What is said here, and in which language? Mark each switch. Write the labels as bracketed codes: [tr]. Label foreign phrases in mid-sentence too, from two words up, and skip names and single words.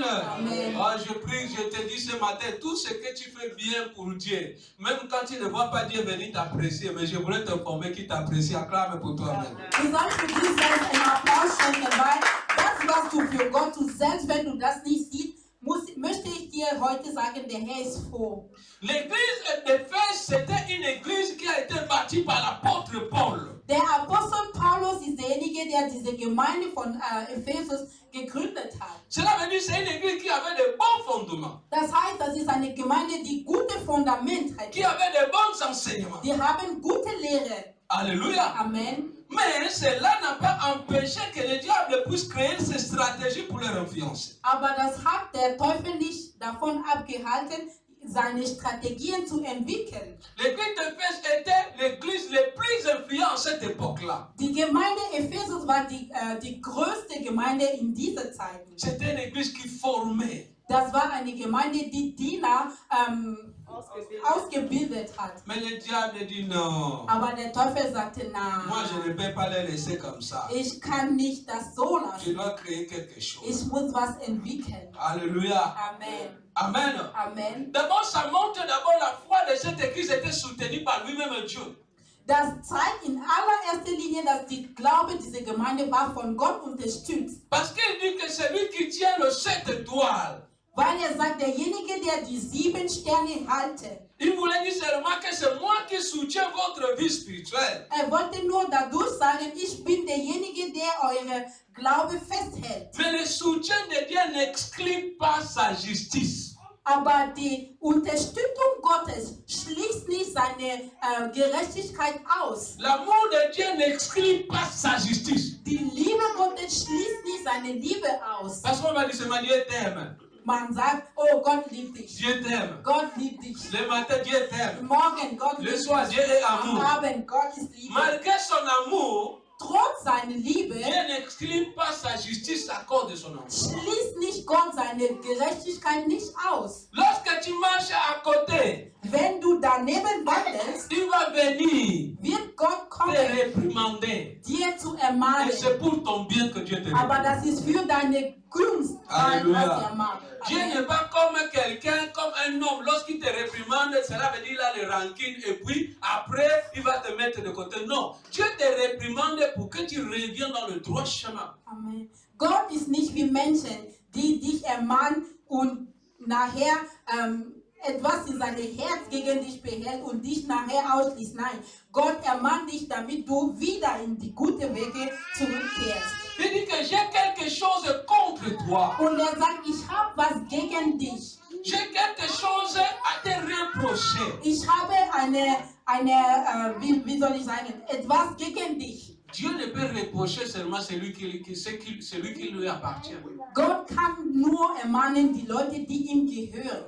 [fr] Amen. Ah, je prie, je te dis ce matin, tout ce que tu fais bien pour Dieu, même quand tu ne vois pas Dieu venir t'apprécier, mais je voulais t'informer qu'il t'apprécie. Acclame pour toi-même. [de] Du sollst für dich selbst einen Applaus schenken, weil das, das, was du für Gott tust, selbst wenn du das nicht siehst, möchte ich dir heute sagen, der Herr ist froh. [fr] L'église d'Éphèse, c'était une église qui a été bâtie par l'apôtre Paul. [de] Der Apostel Paulus ist derjenige, der diese Gemeinde von Ephesus gegründet hat. [fr] Cela veut dire que c'est une église qui avait de bons fondements, [de] Das heißt, das ist eine Gemeinde, die gute Fundamente [fr] qui [de] hat. [fr] avait de bons enseignements. [de] Die haben gute Lehre. [fr] Alléluia. Amen. Mais cela n'a pas empêché que le diable puisse créer ses stratégies pour leur influencer. [de] Aber das hat der Teufel nicht davon abgehalten, seine Strategien zu entwickeln. [fr] L'église d'Éphèse était l'église la plus influente à cette époque-là. [de] Die Gemeinde Ephesus war die größte Gemeinde in dieser Zeit. [fr] C'était une église qui formait. [de] Das war eine Gemeinde, die Diener ausgebildet hat. [fr] Mais le diable dit non. [de] Aber der Teufel sagte, [fr] Moi, je [de] nein, [fr] ne peux pas les laisser comme ça. [de] ich kann nicht das so [fr] Je [de] lassen. [fr] dois créer quelque chose. [de] Ich muss was entwickeln. [fr] Alléluia. Amen. Amen. Amen. D'abord, ça montre d'abord la foi de cette église était soutenue par lui-même Dieu. [de] Das zeigt in allererster Linie, dass die Glaube dieser Gemeinde war von Gott unterstützt. [fr] Parce qu'il dit que celui qui tient le 7 étoiles, [de] Weil er sagt, derjenige, der die 7 Sterne halte, [fr] il voulait dire seulement que c'est moi qui soutiens votre vie spirituelle. [de] er wollte nur dadurch sagen, ich bin derjenige, der eure Glaube festhält. [fr] Mais le soutien de Dieu n'exclut pas sa justice. [de] Aber die Unterstützung Gottes schließt nicht seine Gerechtigkeit aus. [fr] L'amour de Dieu n'exclut pas sa justice. [de] Die Liebe Gottes schließt nicht seine Liebe aus. [fr] Parce qu'on va dire seulement Dieu t'aime. [de] Man sagt, oh, Gott liebt dich. [fr] Dieu t'aime. [de] Gott liebt dich. [fr] Le matin, Dieu t'aime. [de] Morgen, Gott [fr] Le [de] liebt [fr] soir, [de] dich. [fr] Dieu est [de] Am [fr] amour. [de] Abend, Gott ist Liebe. [fr] Malgré son amour, [de] Trotz seiner Liebe [fr] Dieu n'exclut pas sa justice à cause de son amour. [de] schließt nicht Gott seine Gerechtigkeit nicht aus. [fr] Lorsque tu marches à côté, [de] Wenn du daneben wandelst, [fr] il va venir [de] wird Gott [fr] te [de] kommen, [fr] réprimander. [de] dir zu [fr] Et [de] ermahnen. [fr] c'est pour ton bien que Dieu te [de] Aber [fr] réprimande. [de] das ist für deine Gunst, [fr] Alléluia. [de] was er macht. [fr] Dieu Amen. n'est pas comme quelqu'un, comme un homme. Lorsqu'il te réprimande, cela veut dire qu'il a les rancune et puis après, il va te mettre de côté. Non, Dieu te réprimande pour que tu reviennes dans le droit chemin. Amen. [de] Gott ist nicht wie Menschen, die dich ermahnen und nachher etwas in seinem Herz gegen dich behält und dich nachher ausschließt. Nein, Gott ermahnt dich, damit du wieder in die guten Wege zurückkehrst. [fr] Il dit que j'ai quelque chose contre toi. [de] Und er sagt, ich habe was gegen dich. [fr] J'ai quelque chose à te reprocher. [de] Ich habe wie soll ich sagen, etwas gegen dich. [fr] Dieu ne peut reprocher seulement celui qui lui appartient. [de] Gott kann nur ermahnen die Leute, die ihm gehören.